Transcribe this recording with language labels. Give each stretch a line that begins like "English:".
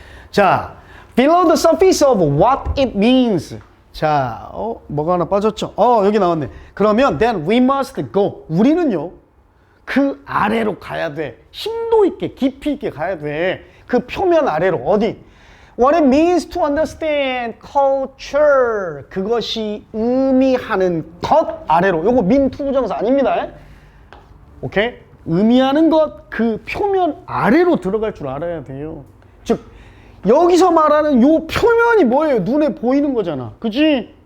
English: 자, below the surface of what it means.
Korean: 자, 뭐가 하나 빠졌죠? 여기 나왔네.
English: 그러면 then we must go.
Korean: 우리는요, 그 아래로 가야 돼. 심도 있게, 깊이 있게 가야 돼. 그 표면 아래로. 어디?
English: What it means to understand culture.
Korean: 그것이 의미하는 것 아래로. 요거 mean 투부정사 아닙니다. 오케이? 의미하는 것, 그 표면 아래로 들어갈 줄 알아야 돼요. 즉, 여기서 말하는 요 표면이 뭐예요? 눈에 보이는 거잖아. 그치?